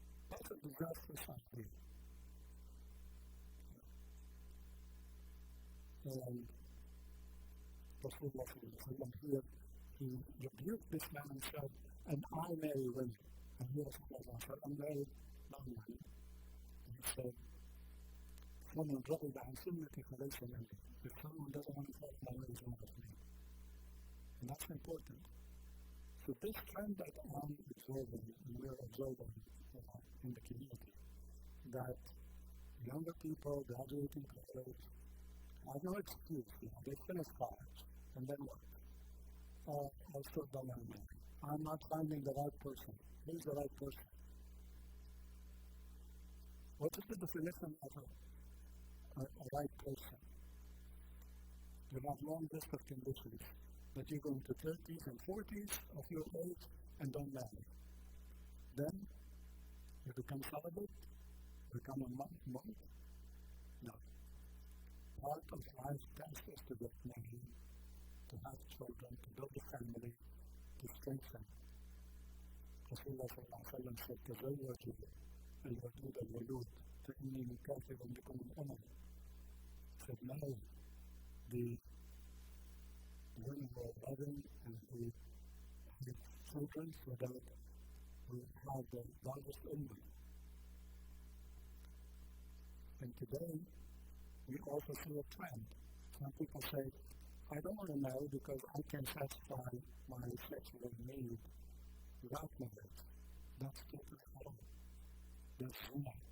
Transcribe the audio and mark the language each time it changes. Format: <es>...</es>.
<en>That's a disastrous idea. And Rasulullah here, he rebuked this man and said, and I marry women. And he said, I'm married non women. And he said,</en> <ar>وَمَنْ رَغِبَ عَنْ سُنَّتِي فَلَيْسَ مِنِّي.</ar> <en>If someone doesn't want to follow my way, is not of me. And that's important. So this trend that I'm observing, and we're observing in the community, that younger people graduating college have no excuse. They finish college, and then what? I still don't want to marry. I'm not finding the right person. Who's the right person? What is the definition of a right person? You have long list of conditions that you go into 30s and 40s of your age and don't marry. Then you become celibate, become a monk. No. Part of life's task is to get married, to have children, to build a family, to strengthen. Rasulullah said,</en> <ar>تزوجوا الودود الولود فإني مكافر بكم الأمم.</ar> <en>Said, marry the women who are loving and who have children so that we have the largest ummah. And today, we also see a trend. Some people say, I don't want to know because I can satisfy my sexual need without marriage. That's totally wrong. That's zina.</en>